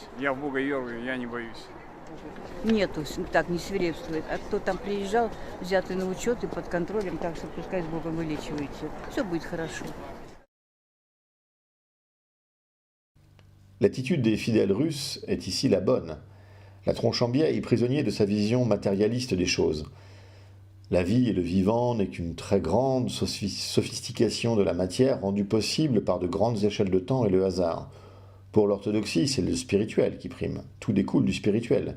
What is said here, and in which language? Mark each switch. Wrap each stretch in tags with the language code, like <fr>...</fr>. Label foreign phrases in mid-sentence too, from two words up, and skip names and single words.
<ru>Я в Бога верую, я не боюсь. Нету, так не свирепствует. А кто там приезжал, взятый на учет и под контролем, так что пускай с Богом вылечивается. Все будет хорошо.</ru> <fr>L'attitude des fidèles russes est ici la bonne. La Tronchambier est prisonnier de sa vision matérialiste des choses. La vie et le vivant n'est qu'une très grande sophistication de la matière rendue possible par de grandes échelles de temps et le hasard. Pour l'orthodoxie, c'est le spirituel qui prime. Tout découle du spirituel.</fr>